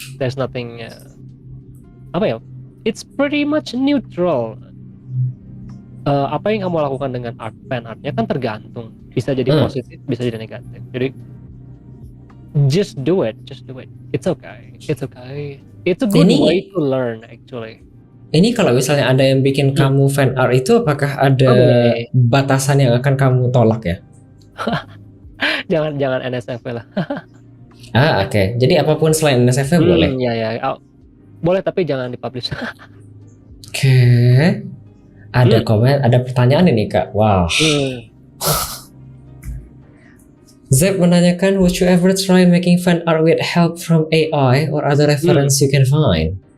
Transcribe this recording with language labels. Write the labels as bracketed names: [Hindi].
[English] There's nothing it's pretty much neutral. [Indonesian] Apa yang kamu lakukan dengan fan artnya kan tergantung. Bisa jadi positif, bisa jadi negatif. Jadi [English] just do it. It's okay. It's a good way to learn actually. [Indonesian] Ini kalau misalnya ada yang bikin kamu fan art itu, apakah ada batasan yang akan kamu tolak ya? jangan NSFW lah. Oke. Jadi apapun selain NSFW boleh? Ya. Boleh, tapi jangan dipublish. Oke. Ada komen, ada pertanyaan ini kak. Wow. [English] Zep [Indonesian] menanyakan, [English] would you ever try making fan art with help from AI or other reference you can find?